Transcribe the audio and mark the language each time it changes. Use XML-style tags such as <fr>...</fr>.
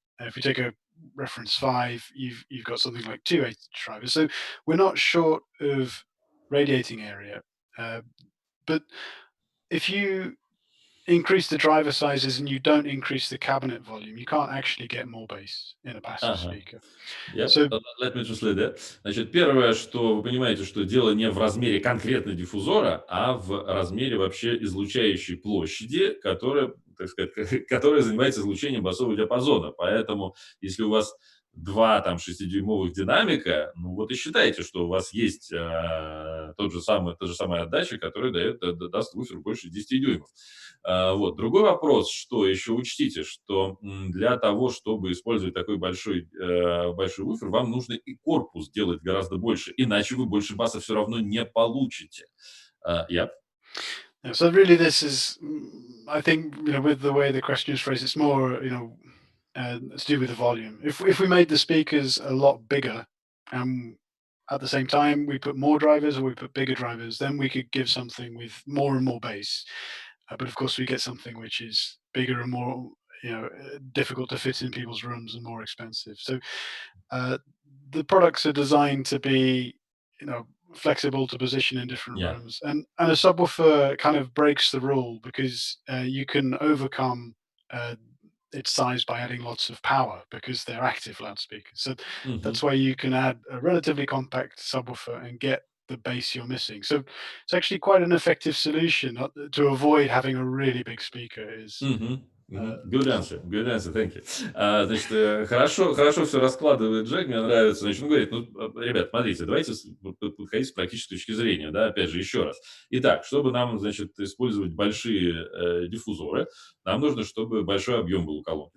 <en>If you take a reference five, you've got something like two 8-inch drivers. So we're not short of radiating area, uh, but if you increase the driver sizes and you don't increase the cabinet volume, you can't actually get more bass in a passive Ага. speaker. Yep. So Let me translate that.</en> <ru>Значит, первое, что вы понимаете, что дело не в размере конкретно диффузора, а в размере вообще излучающей площади, которая, так сказать, которая занимается излучением басового диапазона. Поэтому, если у вас два там 6-дюймовых динамика, ну вот и считайте, что у вас есть та же самая отдача, которая даст вуфер больше 10 дюймов. Вот. Другой вопрос, что еще учтите, что для того, чтобы использовать такой большой вуфер, вам нужно и корпус делать гораздо больше, иначе вы больше баса все равно не получите.</ru> <en>Yeah. yeah, so really this is, I think, with the way the question is phrased, it's more, to do with the volume. If we made the speakers a lot bigger, and at the same time we put more drivers or we put bigger drivers, then we could give something with more and more bass. But of course, we get something which is bigger and more, difficult to fit in people's rooms and more expensive. So uh, the products are designed to be, flexible to position in different Yeah. rooms, and a subwoofer kind of breaks the rule because you can overcome its size by adding lots of power because they're active loudspeakers. So Mhm. that's why you can add a relatively compact subwoofer and get the bass you're missing. So it's actually quite an effective solution to avoid having a really big speaker. Is Мгм. uh, Мгм. Good answer, thank you.</en> <ru>Значит, хорошо все раскладывает Джек, мне нравится. Значит, он говорит, ну, ребят, смотрите, давайте подходить с практической точки зрения, да, опять же, еще раз. Итак, чтобы нам, значит, использовать большие диффузоры, нам нужно, чтобы большой объем был у колонки.</ru>